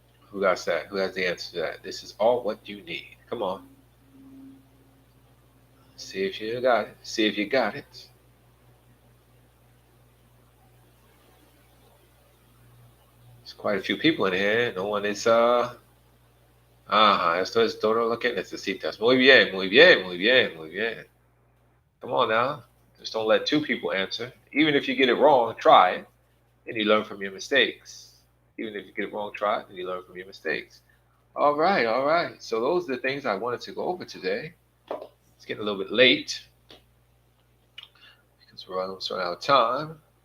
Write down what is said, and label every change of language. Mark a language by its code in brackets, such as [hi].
[en] Who got that? Who has the answer to that? This is all what you need. Come on. See if you got it. See if you got it. There's quite a few people in here. No one is [es] Ajá, esto es todo lo que necesitas. Muy bien, muy bien, muy bien, muy bien. [en] Come on now. Just don't let two people answer. Even if you get it wrong, try it, and you learn from your mistakes. Even if you get it wrong, try it, and you learn from your mistakes. All right, all right. So those are the things I wanted to go over today. It's getting a little bit late because we're almost running out of time.